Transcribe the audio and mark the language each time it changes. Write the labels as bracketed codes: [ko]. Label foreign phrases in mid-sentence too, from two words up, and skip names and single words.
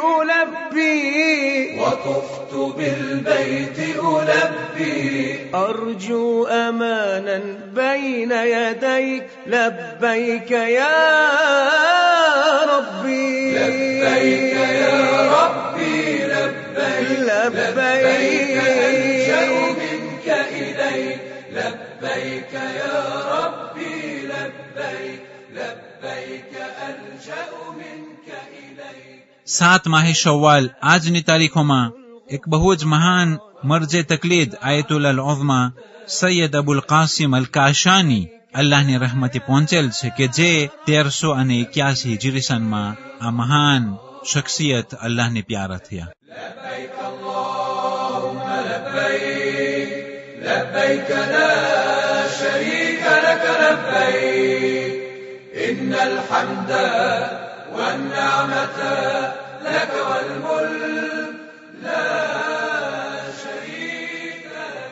[ar] ألبي أرجو أمانا بين يديك لبيك يا ربي لبيك يا ربي لبيك ألجأ منك إليك لبيك يا ربي لبيك ألجأ منك إليك. [gu] 7 માહે શવ્વાલ આજની તારીખોમાં એક બહુ જ મહાન મરજે તકલીદ આયતુલ્લાહ અલ-ઉઝમા સૈયદ અબુલ કાસિમ અલ-કાશાની અલ્લાહની રહમતે પહોંચેલ છે કે જે 1381 હિજરી સનમાં આ મહાન શખ્સિયત અલ્લાહને પ્યારા થયા. [ar] لبيك اللهم لبيك لبيك لا شريك لك لبيك إن الحمد والنعمة لك والملك لا شريك لك.